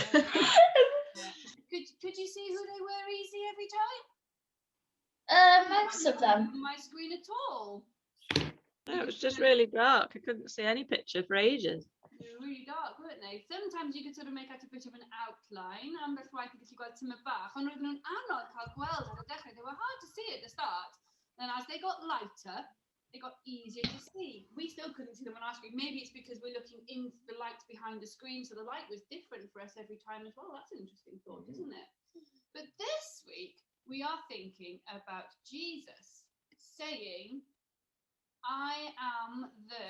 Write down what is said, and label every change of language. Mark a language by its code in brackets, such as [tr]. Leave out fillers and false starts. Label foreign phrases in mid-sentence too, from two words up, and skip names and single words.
[en] Could you see who they were easy every time? Most of them. On my screen at all. No, it was just really dark. I couldn't see any picture for ages. They were really dark, weren't they? Sometimes you could sort of make out a bit of an outline. [cy] Ambell waith i gallu gweld tymed bach, ond roedden nhw'n anodd cael gweld ar y dechrau. [en] They were hard to see at the start. Then as they got lighter, they got easier to see. We still couldn't see them on our screen. Maybe it's because we're looking into the light behind the screen, so the light was different for us every time as well. That's an interesting thought, isn't it? But this week, we are thinking about Jesus saying, I am the...